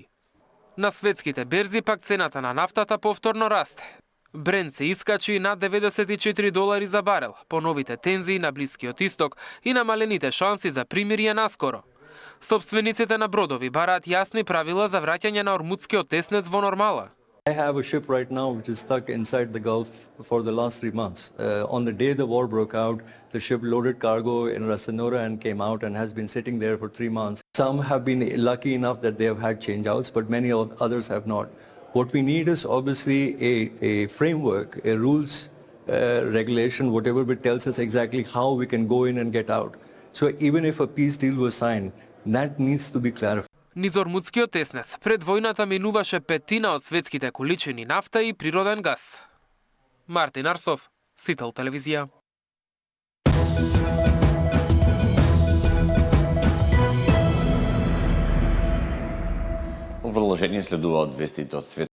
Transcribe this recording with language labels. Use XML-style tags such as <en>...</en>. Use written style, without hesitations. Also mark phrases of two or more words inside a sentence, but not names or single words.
<mk>На светските берзи пак цената на нафтата повторно расте. Брент се искачи над $94 за барел, по новите тензии на Блискиот Исток и намалените шанси за примирие наскоро. Собствениците на бродови бараат јасни правила за враќање на ормудскиот теснец во нормала.</mk> <en>I have a ship right now which is stuck inside the Gulf for the last 3 months. On the day the war broke out, the ship loaded cargo in Rasanora and came out and has been sitting there for 3 months. Some have been lucky enough that they have had changeouts, but many others have not. What we need is obviously a framework, a rules regulation, whatever it tells us exactly how we can go in and get out. So even if a peace deal was signed, that needs to be clarified.</en> <mk>Низ ормудскиот теснец пред војната минуваше петина од светските количини нафта и природен газ. Мартин Арсов, Сител телевизија. Во продолжение следуваат вестите од светот.</mk>